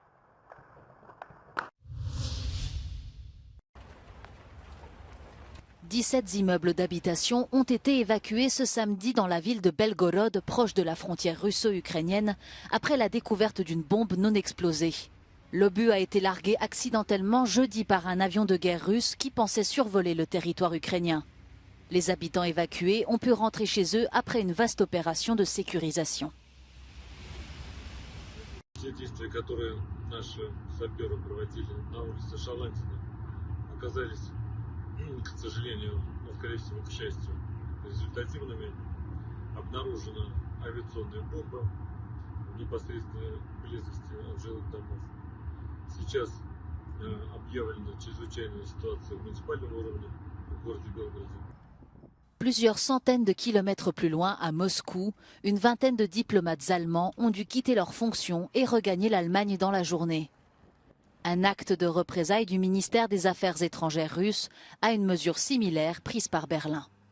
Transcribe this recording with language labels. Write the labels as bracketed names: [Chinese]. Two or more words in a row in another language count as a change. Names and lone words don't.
[French] « 17 immeubles d'habitation ont été évacués ce samedi dans la ville de Belgorod, proche de la frontière russo-ukrainienne, après la découverte d'une bombe non explosée. L'obus a été largué accidentellement jeudi par un avion de guerre russe qui pensait survoler le territoire ukrainien. Les habitants évacués ont pu rentrer chez eux après une vaste opération de sécurisation. [Russian] К сожалению, но скорее всего к счастью, результативными обнаружена авиационная бомба в непосредственной близости от жилых домов. Сейчас объявлена чрезвычайная ситуация в муниципальном уровне в городе Белгороде. [French] Plusieurs centaines de kilomètres plus loin, à Moscou, une vingtaine de diplomates allemands ont dû quitter leurs fonctions et regagner l'Allemagne dans la journée. Un acte de représailles du ministère des Affaires étrangères russe à une mesure similaire prise par Berlin.